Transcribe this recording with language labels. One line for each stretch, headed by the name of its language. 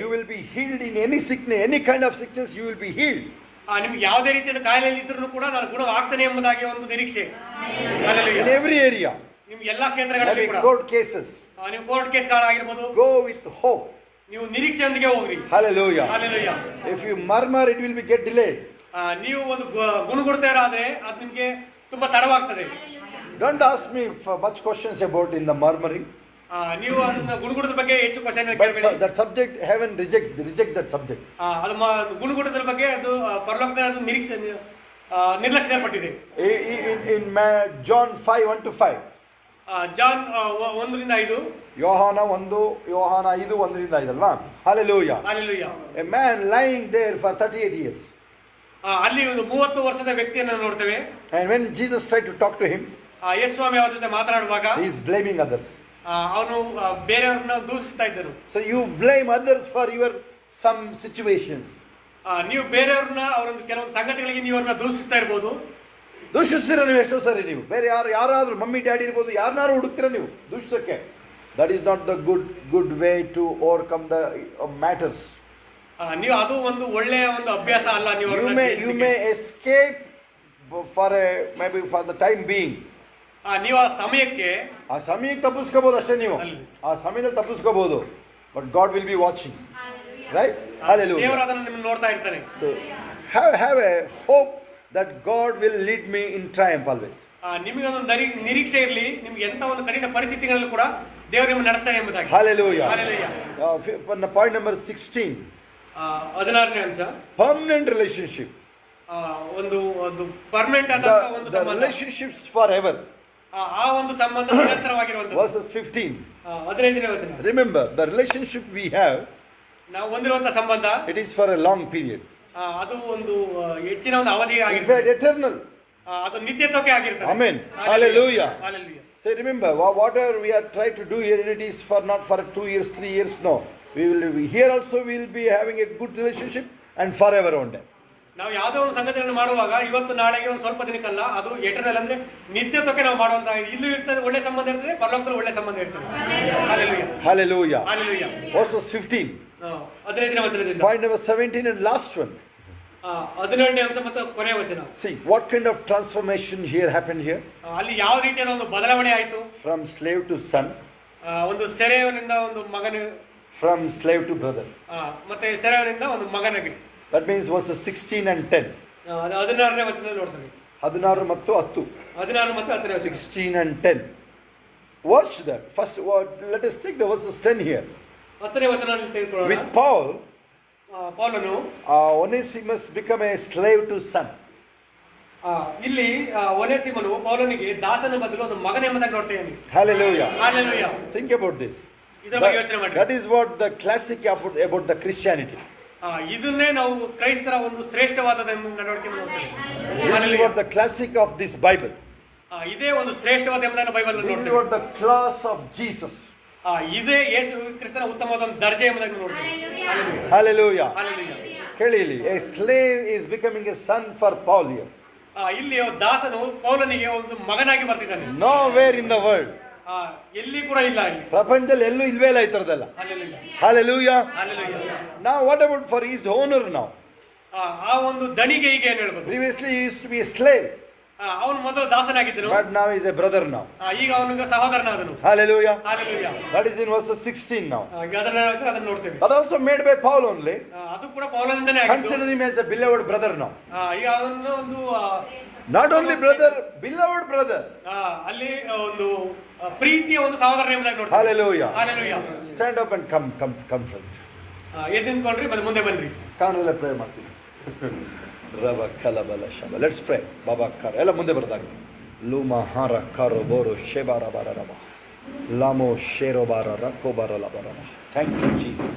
English: you will be healed in any sickness, any kind of sickness you will be healed.
Kannada: ನಿಮ್ಗೆ ಯಾವುದೇ ರೀತಿಯ ಕಾಯಿಲೆಯಲ್ಲಿ ಇದ್ರೂ ಕೂಡ ನಾನು ಗುಣವಾಗ್ತೇನೆ ಎಂಬುದಾಗಿ ಒಂದು ನಿರೀಕ್ಷೆ.
English: In Hallelujah. every area.
Kannada: ನಿಮ್ಗೆ ಎಲ್ಲಾ ಕ್ಷೇತ್ರಗಳಲ್ಲಿ
English: Having
Kannada: ಕೂಡ
English: court cases.
Kannada: ನೀವು ಕೋರ್ಟ್ ಕೇಸ್ಗಳಾಗಿರ್ಬೋದು,
English: Go with hope.
Kannada: ನೀವು ನಿರೀಕ್ಷೆಯೊಂದಿಗೆ ಹೋಗ್ರಿ.
English: Hallelujah. Hallelujah. If you murmur, it will be get delayed.
Kannada: ನೀವು ಒಂದು ಗುಣಗುಡ್ತಾರಾದ್ರೆ ಅದು ನಿಮ್ಗೆ ತುಂಬಾ ತಡವಾಗ್ತದೆ.
English: Don't ask me for much questions about in the murmuring.
Kannada: ನೀವು ಅದನ್ನ ಗುಣಗುಡದ ಬಗ್ಗೆ ಹೆಚ್ಚು question
English: But
Kannada: ಕೇಳಬೇಡಿ.
English: that subject, heaven reject that subject.
Kannada: ಅದು ಗುಣಗುಡದ ಬಗ್ಗೆ ಅದು ಪರಲೋಕದಲ್ಲಿ ಅದು ನಿರೀಕ್ಷೆ ನಿರ್ಲಕ್ಷ್ಯಪಟ್ಟಿದೆ.
English: In John 5, 1-5.
Kannada: ಜಾನ್ 1-5. ಯೋಹಾನ 5, 1-5 ಅಲ್ವಾ? Hallelujah.
English: Hallelujah. A man lying there for 38 years.
Kannada: ಅಲ್ಲಿ ಒಂದು 30 ವರ್ಷದ ವ್ಯಕ್ತಿಯನ್ನು ನೋಡ್ತೇವೆ.
English: And when Jesus tried to talk to him,
Kannada: ಯೇಸು ಸ್ವಾಮಿ ಅವರ ಜೊತೆ ಮಾತನಾಡುವಾಗ
English: he is blaming others.
Kannada: ಅವನು ಬೇರೆಯವ್ರನ್ನ ದೂಷಿಸ್ತಾ ಇದ್ದರು.
English: So you blame others for your some situations.
Kannada: ನೀವು ಬೇರೆಯವ್ರನ್ನ ಅವರೊಂದು ಕೆಲವೊಂದು ಸಂಗತಿಗಳಿಗೆ ನೀವು ಅವ್ರನ್ನ ದೂಷಿಸ್ತಾ ಇರ್ಬೋದು. ದೂಷಿಸ್ತೀರ ನೀವು ಎಷ್ಟೋ ಸರಿ. ನೀವು ಬೇರೆ ಯಾರಾದ್ರೂ ಮಮ್ಮಿ ಡ್ಯಾಡಿ ಇರ್ಬೋದು, ಯಾರನ್ನಾರು ಹುಡುಕ್ತೀರ ನೀವು ದೂಷಿಸಕ್ಕೆ.
English: That is not the good way to overcome the matters.
Kannada: ನೀವು ಅದು ಒಂದು ಒಳ್ಳೆಯ ಒಂದು ಅಭ್ಯಾಸ ಅಲ್ಲ.
English: You may escape for maybe for the time being.
Kannada: ನೀವು ಆ ಸಮಯಕ್ಕೆ ತಪ್ಪಿಸ್ಕೋಬಹುದು ಅಷ್ಟೇ. ನೀವು ಆ ಸಮಯದಲ್ಲಿ ತಪ್ಪಿಸ್ಕೋಬಹುದು.
English: But God will be watching. Right? Hallelujah.
Kannada: ದೇವರು ಅದನ್ನು ನಿಮ್ಮನ್ನು ನೋಡ್ತಾ ಇರ್ತಾನೆ.
English: So have a hope that God will lead me in triumph always.
Kannada: ನಿಮಗೆ ಒಂದು ನಿರೀಕ್ಷೆ ಇರಲಿ, ನಿಮ್ಗೆ ಎಂತ ಒಂದು ಕಠಿಣ ಪರಿಸ್ಥಿತಿಗಳಲ್ಲೂ ಕೂಡ ದೇವರು ನಿಮ್ಮನ್ನು ನಡೆಸ್ತಾನೆ ಎಂಬುದಾಗಿ.
English: Hallelujah. Hallelujah. Point number 16.
Kannada: 16ನೇ ಅಂಶ.
English: Permanent relationship.
Kannada: ಒಂದು ಪರ್ಮನೆಂಟ್ ಆದ ಒಂದು
English: The
Kannada: ಸಂಬಂಧ.
English: relationships forever.
Kannada: ಆ ಒಂದು ಸಂಬಂಧ ನಿರಂತರವಾಗಿರುವಂತದ್ದು.
English: Verses 15.
Kannada: 15ನೇ ವಚನ.
English: Remember, the relationship we have,
Kannada: ನಾವು ಹೊಂದಿರುವಂತಹ ಸಂಬಂಧ,
English: it is for a long period.
Kannada: ಅದು ಒಂದು ಹೆಚ್ಚಿನ ಒಂದು ಅವಧಿ
English: In
Kannada: ಆಗಿರ್ತದೆ.
English: fact, eternal.
Kannada: ಅದು ನಿತ್ಯತ್ವಕ್ಕೆ ಆಗಿರ್ತದೆ.
English: Amen. Hallelujah. Hallelujah. So remember, whatever we are trying to do here, it is for not for 2 years, 3 years. No, here also we will be having a good relationship and forever on that.
Kannada: ನಾವು ಯಾವುದೋ ಒಂದು ಸಂಗತಿಗಳನ್ನು ಮಾಡುವಾಗ ಇವತ್ತು ನಾಳೆಗೆ ಒಂದು ಸ್ವಲ್ಪ ದಿನಕ್ಕಲ್ಲ, ಅದು ಎಟರ್ನಲ್ ಅಂದ್ರೆ ನಿತ್ಯತ್ವಕ್ಕೆ ನಾವು ಮಾಡುವಂತ. ಇಲ್ಲೂ ಇರ್ತದೆ ಒಳ್ಳೆ ಸಂಬಂಧ ಇರ್ತದೆ, ಪರಲೋಕದಲ್ಲಿ ಒಳ್ಳೆ ಸಂಬಂಧ ಇರ್ತದೆ.
English: Hallelujah. Hallelujah. Hallelujah. Verses 15.
Kannada: 15ನೇ ವಚನದಿಂದ.
English: Point number 17 and last one.
Kannada: 17ನೇ ಅಂಶ ಮತ್ತು ಕೊನೆಯ ವಚನ.
English: See what kind of transformation here happened here.
Kannada: ಅಲ್ಲಿ ಯಾವ ರೀತಿಯ ಒಂದು ಬದಲಾವಣೆ ಆಯಿತು.
English: From slave to son.
Kannada: ಒಂದು ಸೆರೆಯವನಿಂದ ಒಂದು ಮಗನ.
English: From slave to brother.
Kannada: ಮತ್ತೆ ಸೆರೆಯವನಿಂದ ಒಂದು ಮಗನಿಗೆ.
English: That means verses 16 and 10.
Kannada: 16ನೇ ವಚನದಲ್ಲಿ ನೋಡ್ತೇವೆ. 16 ಮತ್ತು 10. 16 ಮತ್ತು 10ನೇ ವಚನ.
English: 16 and 10. Watch that. First, let us take the verses 10 here.
Kannada: 10ನೇ ವಚನದಲ್ಲಿ ತೆಗೆದುಕೊಳ್ಳೋಣ.
English: With Paul,
Kannada: ಪೌಲನು
English: Onesimus become a slave to son.
Kannada: ಇಲ್ಲಿ ಒನೇಸಿಮನು ಪೌಲನಿಗೆ ದಾಸನ ಬದಲು ಒಂದು ಮಗನ ಎಂಬುದಾಗಿ ನೋಡ್ತೇನೆ.
English: Hallelujah. Hallelujah. Think about this.
Kannada: ಇದರ ಬಗ್ಗೆ ಯೋಚನೆ ಮಾಡಿ.
English: That is what the classic about the Christianity.
Kannada: ಇದನ್ನೇ ನಾವು ಕ್ರೈಸ್ತರ ಒಂದು ಶ್ರೇಷ್ಠವಾದ ನಡವಳಿಕೆ ನೋಡ್ತೇವೆ.
English: This is what the classic of this Bible.
Kannada: ಇದೇ ಒಂದು ಶ್ರೇಷ್ಠವಾದ ಎಂಬುದನ್ನು ಬೈಬಲ್
English: This is
Kannada: ನೋಡ್ತೇವೆ.
English: what the class of Jesus.
Kannada: ಇದೇ ಯೇಸು ಕ್ರಿಸ್ತನ ಉತ್ತಮವಾದ ಒಂದು ದರ್ಜೆ ಎಂಬುದನ್ನು ನೋಡ್ತೇವೆ.
English: Hallelujah. Hallelujah.
Kannada: ಕೇಳಿ ಇಲ್ಲಿ,
English: a slave is becoming a son for Paul here.
Kannada: ಇಲ್ಲಿ ದಾಸನು ಪೌಲನಿಗೆ ಒಂದು ಮಗನಾಗಿ ಬರ್ತಿದ್ದಾನೆ.
English: Nowhere in the world.
Kannada: ಎಲ್ಲಿ ಕೂಡ ಇಲ್ಲ ಇಲ್ಲಿ. ಪ್ರಪಂಚದಲ್ಲಿ ಎಲ್ಲೂ ಇಲ್ವೇ ಇಲ್ಲ ಈ ತರದೆಲ್ಲ.
English: Hallelujah. Now what about for his owner now?
Kannada: ಆ ಒಂದು ದಣಿಗೆ ಈಗ ಏನ್ ಹೇಳ್ಬೋದು?
English: Previously he used to be a slave.
Kannada: ಅವನು ಮೊದಲು ದಾಸನಾಗಿದ್ದನು.
English: But now he is a brother now.
Kannada: ಈಗ ಅವನಿಗೆ ಸಹೋದರನಾದನು.
English: Hallelujah. Hallelujah. That is in verse 16 now.
Kannada: ಅದನ್ನು ನೋಡ್ತೇವೆ.
English: That also made by Paul only.
Kannada: ಅದು ಕೂಡ ಪೌಲನಿಂದನೇ ಆಗಿದ್ದು.
English: Consider him as a beloved brother now.
Kannada: ಈಗ ಅವನು ಒಂದು
English: Not only brother, beloved brother.
Kannada: ಅಲ್ಲಿ ಒಂದು ಪ್ರೀತಿಯ ಒಂದು ಸಹೋದರ ಎಂಬುದಾಗಿ ನೋಡ್ತೇವೆ.
English: Hallelujah. Hallelujah. Stand up and come friend.
Kannada: ಎದ್ದು ನಿಂತ್ಕೊಂಡ್ರಿ ಮತ್ತೆ ಮುಂದೆ ಬನ್ರಿ. ಕಾಣಲ್ಲ ಪ್ರೇಯರ್ ಮಾಡ್ತೀವಿ. ರವ ಕಲಬಲ ಶಬ.
English: Let's pray. ಬಾಬಾ ಕರ ಎಲ್ಲ ಮುಂದೆ ಬರ್ದಾಗ. ಲೂಮ ಹಾರ ಕರೋ ಬೋರೋ ಶೆಬಾರ ಬಾರ ರಬ. ಲಾಮೋ ಶೇರೋ ಬಾರ ರಕೋ ಬಾರ ಲಬರ. Thank you Jesus.